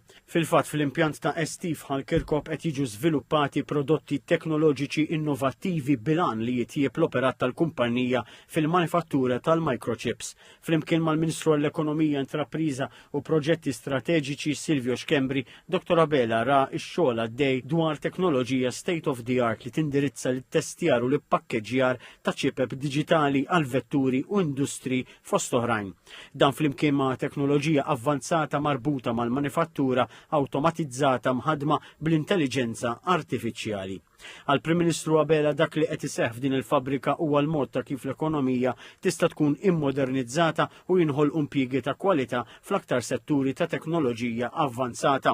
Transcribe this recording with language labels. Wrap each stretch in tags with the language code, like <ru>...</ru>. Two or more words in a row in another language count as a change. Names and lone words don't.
<mt>Fil-fatt fl-impjant ta' ST f'Ħalkirkop qed jiġu żviluppati prodotti teknoloġiċi innovattivi bilan li jitjieb l-operat tal-kumpanija fil-manifattura tal-microchips. Flimkien mal-Ministru għall-Ekonomija, Intrapriża u Proġetti Strateġiċi Silvio Xkembri, Dr. Abela ra x-xogħol għaddej dwar teknoloġija</mt> <en>state of the art</en> <mt>li tindirizza l-testjar u l-pakkeġjar ta' ċipep diġitali għal vetturi u industri fost oħrajn. Dan flimkien ma' teknoloġija avvanzata marbuta mal-manifattura awtomatizzata mħadma bl-intelligenza artifiċjali. Għal Prim Ministru Abela dak li qed iseħħ f'din il-fabbrika huwa l-mod ta' kif l-ekonomija tista' tkun immodernizzata u jinħolqu impjiegi ta' kwalità fl-aktar setturi ta' teknoloġija avvanzata.</mt>